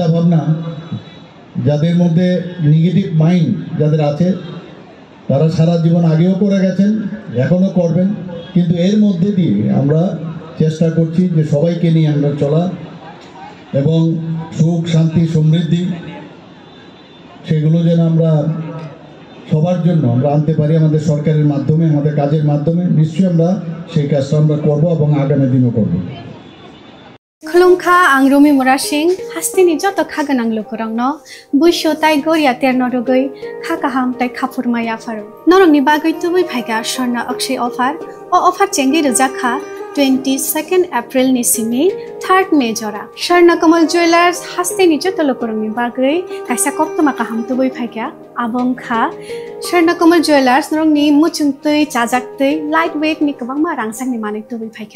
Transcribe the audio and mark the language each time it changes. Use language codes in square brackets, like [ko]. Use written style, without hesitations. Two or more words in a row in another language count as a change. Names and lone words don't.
[bn] ভাবনা, যাদের মধ্যে নেগেটিভ মাইন্ড যাদের আছে তারা সারা জীবন আগেও করে গেছেন, এখনও করবেন, কিন্তু এর মধ্যে দিয়ে আমরা চেষ্টা করছি যে সবাইকে নিয়ে আমরা চলা এবং সুখ শান্তি সমৃদ্ধি সেগুলো যেন আমরা সবার জন্য আমরা আনতে পারি আমাদের সরকারের মাধ্যমে, আমাদের কাজের মাধ্যমে। নিশ্চয়ই আমরা সেই কাজটা আমরা করব এবং আগামী দিনও করব। [trp] खुलुमखा आं रमि मुरा सिंह हास्तिनि जत खागोनां लोकरंनो बुइसो ताइ गरिया तेरनरुगै खाकाहाम ताइ खाफुरमाय आफार नरंनि बागै तुबै फाइगा स्वर्ण अक्षय अफार ओ अफार चेंगि रजाखा 22 एप्रिल नि सिमि 3 मे जरा स्वर्ण कमल ज्वेलर्स हास्तिनि जत लोकरंनि बागै काइसा कप्तमा काहाम तुबै फाइगा आबंखा स्वर्ण कमल ज्वेलर्स नरंनि मुचुंगतै चाजाक्तै [en] light weight [trp] नि गोबांमा रांसांनि माने तुबै फाइगा